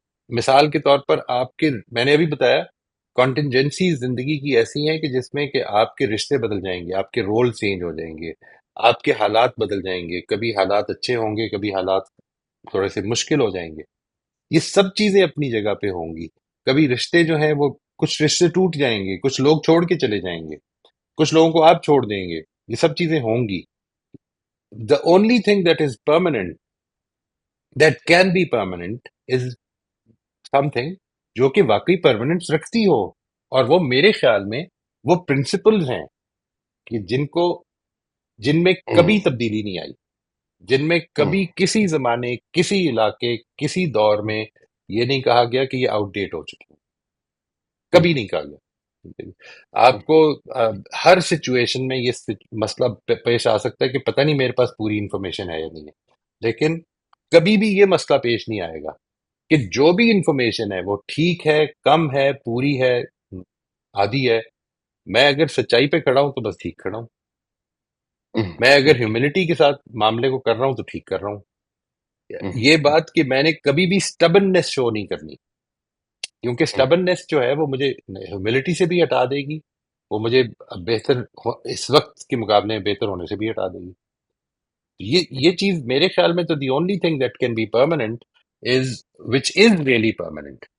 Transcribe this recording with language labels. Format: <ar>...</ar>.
<ur>مثال کے طور پر میں نے ابھی بتایا کانٹینجنسی زندگی کی ایسی ہیں کہ جس میں کہ آپ کے رشتے بدل جائیں گے، آپ کے رول چینج ہو جائیں گے، آپ کے حالات بدل جائیں گے. کبھی حالات اچھے ہوں گے، کبھی حالات تھوڑے سے مشکل ہو جائیں گے. یہ سب چیزیں اپنی جگہ پہ ہوں گی. کبھی رشتے جو ہیں وہ کچھ رشتے ٹوٹ جائیں گے، کچھ لوگ چھوڑ کے چلے جائیں گے، کچھ لوگوں کو آپ چھوڑ دیں گے. یہ سب چیزیں ہوں گی.</ur> <en>the only thing that is permanent, that can be permanent, is something</en> <ur>جو کہ واقعی پرماننس رکھتی ہو. اور وہ میرے خیال میں وہ پرنسپلز ہیں کہ جن میں کبھی تبدیلی نہیں آئی، جن میں کبھی کسی زمانے، کسی علاقے، کسی دور میں یہ نہیں کہا گیا کہ یہ آؤٹ ڈیٹ ہو چکی. کبھی نہیں کہا گیا. آپ کو ہر سچویشن میں یہ مسئلہ پیش آ سکتا ہے کہ پتہ نہیں میرے پاس پوری انفارمیشن ہے یا نہیں ہے، لیکن کبھی بھی یہ مسئلہ پیش نہیں آئے گا کہ جو بھی انفارمیشن ہے وہ ٹھیک ہے، کم ہے، پوری ہے، آدھی ہے. میں اگر سچائی پہ کھڑا ہوں تو بس ٹھیک کھڑا ہوں. میں اگر ہیوملٹی کے ساتھ معاملے کو کر رہا ہوں تو ٹھیک کر رہا ہوں. یہ بات کہ میں نے کبھی بھی سٹبننس شو نہیں کرنی، کیونکہ سٹبننس جو ہے وہ مجھے ہیوملٹی سے بھی ہٹا دے گی، وہ مجھے بہتر اس وقت کے مقابلے میں بہتر ہونے سے بھی ہٹا دے گی. یہ چیز میرے خیال میں تو</ur> <en>The only thing that can be permanent is which is really permanent.</en>